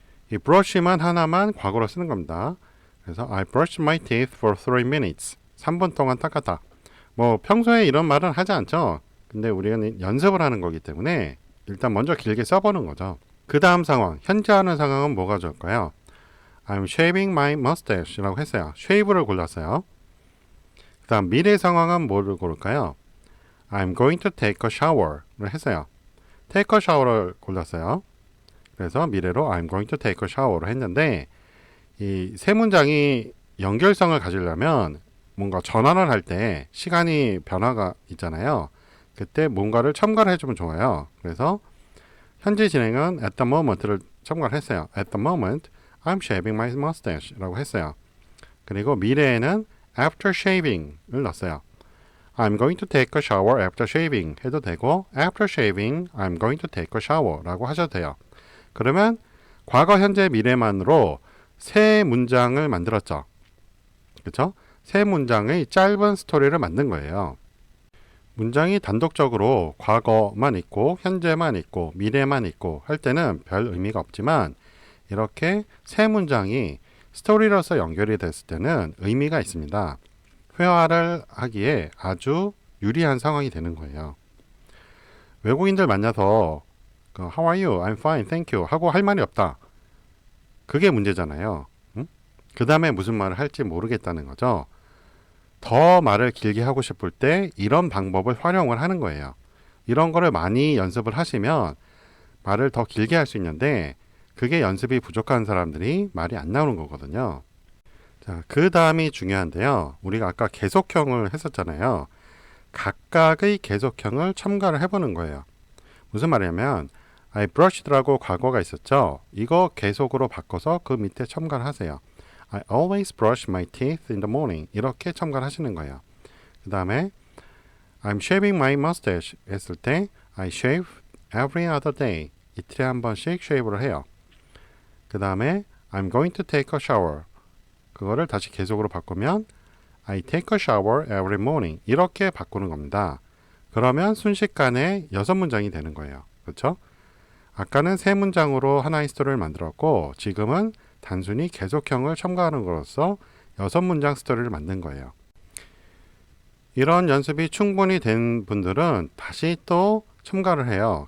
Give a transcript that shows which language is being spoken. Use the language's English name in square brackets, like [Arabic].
[Korean] 이 브러쉬만 하나만 과거로 쓰는 겁니다. 그래서 [English] I brushed my teeth for 3 minutes. [Korean] 3분 동안 닦았다. 뭐 평소에 이런 말은 하지 않죠. 근데 우리는 연습을 하는 거기 때문에 일단 먼저 길게 써보는 거죠. 그 다음 상황, 현재 하는 상황은 뭐가 좋을까요? [English] I'm shaving my mustache [Korean] 라고 했어요. shave를 골랐어요. 그 다음 미래 상황은 뭐를 고를까요? [English] I'm going to take a shower를 했어요. take a shower를 [Korean] 골랐어요. 그래서 미래로 [English] I'm going to take a shower [Korean] 를 했는데 이 세 문장이 연결성을 가지려면 뭔가 전환을 할 때 시간이 변화가 있잖아요. 그때 뭔가를 첨가를 해주면 좋아요. 그래서 현재 진행은 [English] at the moment [Korean] 를 첨가를 했어요. [English] at the moment I'm shaving my mustache [Korean] 라고 했어요. 그리고 미래에는 after shaving을 넣었어요. [English] I'm going to take a shower after shaving 해도 되고 after shaving I'm going to take a shower [Korean] 라고 하셔도 돼요. 그러면 과거, 현재, 미래만으로 세 문장을 만들었죠. 그렇죠? 세 문장의 짧은 스토리를 만든 거예요. 문장이 단독적으로 과거만 있고 현재만 있고 미래만 있고 할 때는 별 의미가 없지만 이렇게 세 문장이 스토리로서 연결이 됐을 때는 의미가 있습니다. 회화를 하기에 아주 유리한 상황이 되는 거예요. 외국인들 만나서 [English] How are you? I'm fine, thank you [Korean] 하고 할 말이 없다. 그게 문제잖아요. 응? 그 다음에 무슨 말을 할지 모르겠다는 거죠. 더 말을 길게 하고 싶을 때 이런 방법을 활용을 하는 거예요. 이런 거를 많이 연습을 하시면 말을 더 길게 할 수 있는데 그게 연습이 부족한 사람들이 말이 안 나오는 거거든요. 자, 그 다음이 중요한데요. 우리가 아까 계속형을 했었잖아요. 각각의 계속형을 첨가를 해보는 거예요. 무슨 말이냐면 I brushed라고 과거가 있었죠. 이거 계속으로 바꿔서 그 밑에 첨가를 하세요. [English] I always brush my teeth in the morning. [Korean] 이렇게 첨가를 하시는 거예요. 그 다음에 [English] I'm shaving my mustache 했을 때 I shave every other day. [Korean] 이틀에 한 번씩 쉐이브를 해요. [English] 그 다음에 I'm going to take a shower. [Korean] 그거를 다시 계속으로 바꾸면 [English] I take a shower every morning. [Korean] 이렇게 바꾸는 겁니다. 그러면 순식간에 6문장이 되는 거예요. 그렇죠? 아까는 3문장으로 하나의 스토리를 만들었고 지금은 단순히 계속형을 첨가하는 것으로써 6문장 스토리를 만든 거예요. 이런 연습이 충분히 된 분들은 다시 또 첨가를 해요.